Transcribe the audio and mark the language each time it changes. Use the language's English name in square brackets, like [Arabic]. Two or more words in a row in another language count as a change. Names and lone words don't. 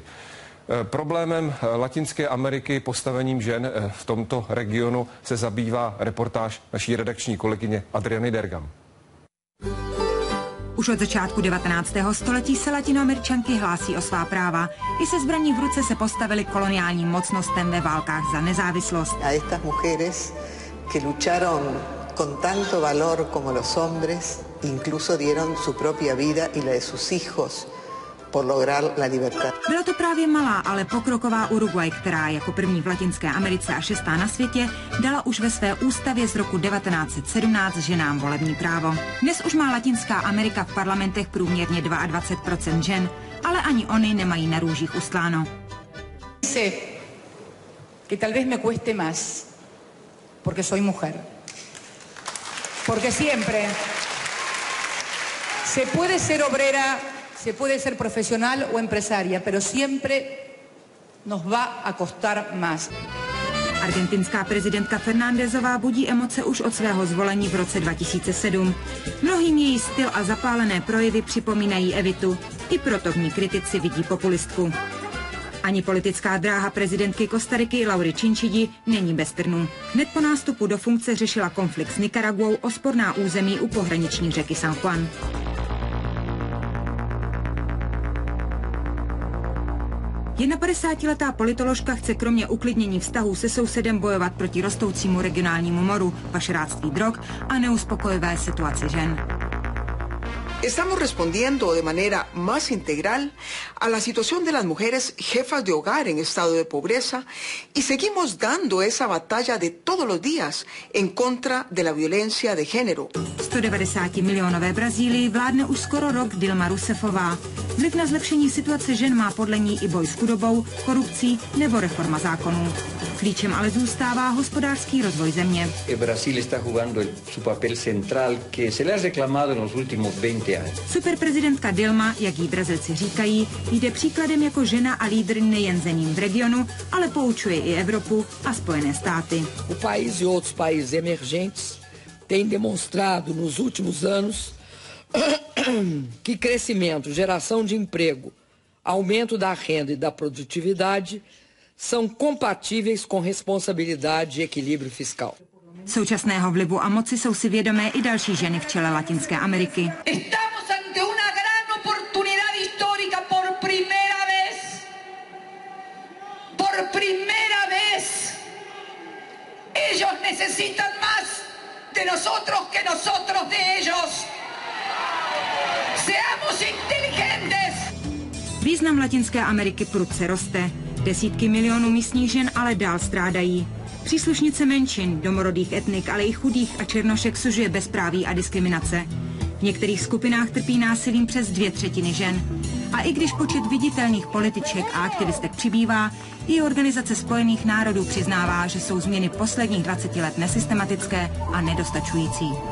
[Czech] Problémem Latinské Ameriky, postavením žen v tomto regionu se zabývá reportáž naší redakční kolegyně Adriany Dergam. Už od začátku 19. století se Latinoameričanky hlásí o svá práva. I se zbraní v ruce se postavili koloniálním mocnostem ve válkách za nezávislost. [Spanish] A estas mujeres que lucharon con tanto valor como los hombres, incluso dieron su propia vida y la de sus hijos por lograr la libertad. [Czech] Byla to právě malá, ale pokroková Uruguay, která jako první v Latinské Americe a 6. na světě dala už ve své ústavě z roku 1917 ženám volební právo. Dnes už má Latinská Amerika v parlamentech průměrně 22% žen, ale ani oni nemají na růžích ustláno. [Spanish] Sé que tal vez me cueste más, porque soy mujer. Porque siempre se puede ser obrera, se puede ser profesional o empresaria, pero siempre nos va a costar más. [Czech] Argentinská prezidentka Fernándezová budí emoce už od svého zvolení v roce 2007. Mnohým její styl a zapálené projevy připomínají Evitu. I proto v ní kritici vidí populistku. Ani politická dráha prezidentky Kostariky Laury Chinchilli není bez trnů. Hned po nástupu do funkce řešila konflikt s Nikaraguou o sporná území u pohraniční řeky San Juan. Jedna 50letá politoložka chce kromě uklidnění vztahů se sousedem bojovat proti rostoucímu regionálnímu moru, pašeráctví drog a neuspokojivé situaci žen. [Spanish] Estamos respondiendo de manera más integral a la situación de las mujeres jefas de hogar en estado de pobreza y seguimos dando esa batalla de todos los días en contra de la violencia de género. [Czech] 190 milionové Brazílii vládne už skoro rok Dilma Rousseffová. Vliv na zlepšení situace žen má podle ní i boj s chudobou, korupcí nebo reforma zákonů. Klíčem ale zůstává hospodářský rozvoj země. [Spanish] Brasil está jugando su papel central que se le ha reclamado en los últimos 20 años. [Czech] Superprezidentka Dilma, jak jí Brazilci říkají, jde příkladem jako žena a lídr nejen zemím v regionu, ale poučuje i Evropu a Spojené státy. [Portuguese] O país e outros países emergentes têm demonstrado nos últimos anos que crescimento, geração de emprego, aumento da renda e da produtividade são compatíveis com responsabilidade e equilíbrio fiscal. [Czech] Současného vlivu a moci jsou si vědomé i další ženy v čele Latinské Ameriky. [Spanish] Estamos ante una gran oportunidad histórica por primera vez. primera vez, ellos necesitan más de nosotros que nosotros de ellos. Seamos inteligentes. [Czech] Význam Latinské Ameriky prudce roste. Desítky milionů místních žen ale dál strádají. Příslušnice menšin, domorodých etnik, ale i chudých a černošek sužuje bezpráví a diskriminace. V některých skupinách trpí násilím přes 2/3 žen. A i když počet viditelných političek a aktivistek přibývá, i Organizace spojených národů přiznává, že jsou změny posledních 20 let nesystematické a nedostačující.